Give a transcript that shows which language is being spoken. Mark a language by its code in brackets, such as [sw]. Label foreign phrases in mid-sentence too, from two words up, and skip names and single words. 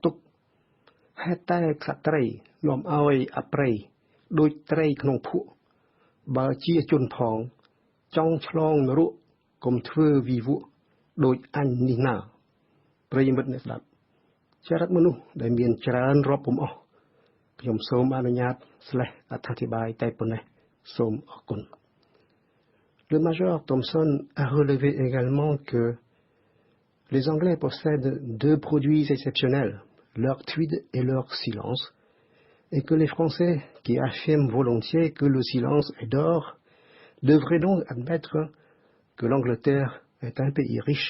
[km] ទុកហេតុតែក្សត្រីនាំឲ្យអប្រ័យដូចត្រីក្នុងភក់បើជាជនផងចង់ឆ្លងនរកកុំ ធ្វើវិវក់ដូចអញនេះណាប្រិយមិត្តអ្នកស្ដាប់ចរិតមនុស្សដែលមាន ច្រើនរាប់ពុំអស់ខ្ញុំសូមអនុញ្ញាតអត្ថាធិប្បាយតែប៉ុណ្ណេះសូមអរគុណ [fr] Le major Thomson a relevé également que les Anglais possèdent deux produits exceptionnels, leur tweed et leur silence, et que les Français, qui affirment volontiers que le silence est d'or, devraient donc admettre que l'Angleterre est un pays riche.